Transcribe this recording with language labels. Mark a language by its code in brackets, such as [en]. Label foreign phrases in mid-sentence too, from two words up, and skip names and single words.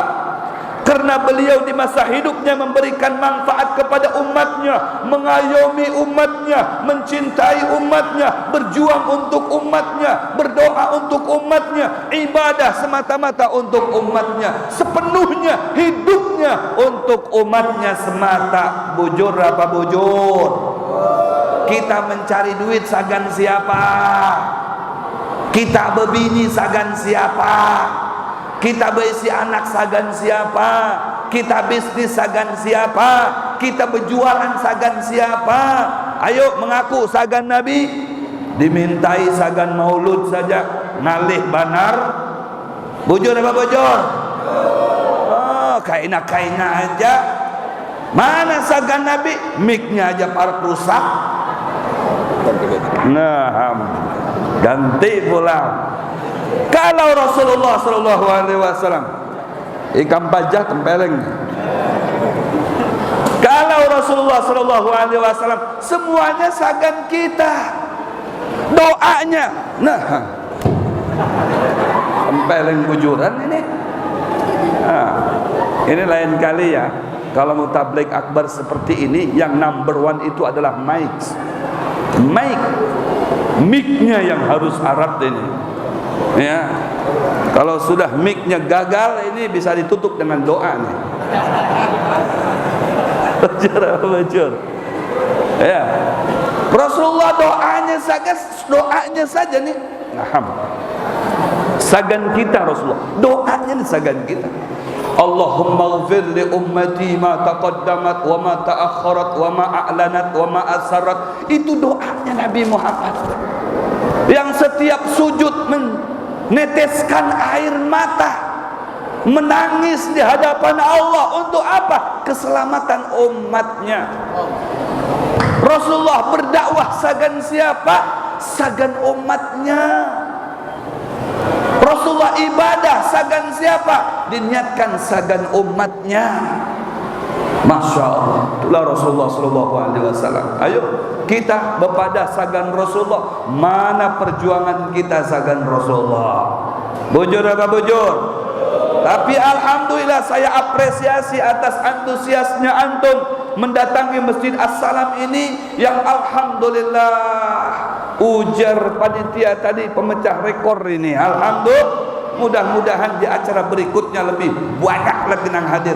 [id] Karena beliau di masa hidupnya memberikan manfaat kepada umatnya, mengayomi umatnya, mencintai umatnya, berjuang untuk umatnya, berdoa untuk umatnya, ibadah semata-mata untuk umatnya, sepenuhnya hidupnya untuk umatnya semata. [bjn] Bujur apa bujur? [id] Kita mencari duit sagan siapa? Kita berbini sagan siapa? Kita berisi anak sagan siapa? Kita bisnis sagan siapa? Kita berjualan sagan siapa? Ayo mengaku sagan Nabi. [bjn] Dimintai sagan maulud saja ngalih banar. Bujur apa bujur? Oh, kaina-kaina aja. Mana sagan Nabi? Miknya aja para rusak. [id] Nah, ganti pula. Kalau Rasulullah [ar] صلى الله عليه وسلم [id] ikan pajah tempeleng. Kalau Rasulullah [ar] صلى الله عليه وسلم [id] semuanya sagan kita. Doanya. [bjn] Nah, tempeleng bujuran ini. [id] Nah, ini lain kali ya. Kalau mau tabligh akbar seperti ini, yang [en] number one [id] itu adalah mic. Mic-nya yang harus Arab ini. Ya, kalau sudah mic-nya gagal, ini bisa ditutup dengan doa nih. [bjn] Bujur. [id] Ya, Rasulullah doanya saja nih. Nah, sagan kita Rasulullah, doanya nih sagan kita. [ar] اللهم اغفر لأمتي ما تقدمت وما تأخرت وما أعلنت وما أسررت. [id] Itu doanya Nabi Muhammad yang setiap sujud meneteskan air mata, menangis di hadapan Allah. Untuk apa? Keselamatan umatnya. Rasulullah berdakwah sagan siapa? Sagan umatnya. Rasulullah ibadah sagan siapa? Diniatkan sagan umatnya. [ar] ما شاء الله, [id] itulah Rasulullah [ar] صلى الله عليه وسلم. [id] Ayo kita berpada sagan Rasulullah. Mana perjuangan kita sagan Rasulullah? [bjn] Bujur apa bujur? [id] Tapi alhamdulillah saya apresiasi atas antusiasnya antum mendatangi Masjid As-Salam ini, yang alhamdulillah ujar panitia tadi pemecah rekor ini. Alhamdulillah. Mudah-mudahan di acara berikutnya lebih banyak lagi yang hadir.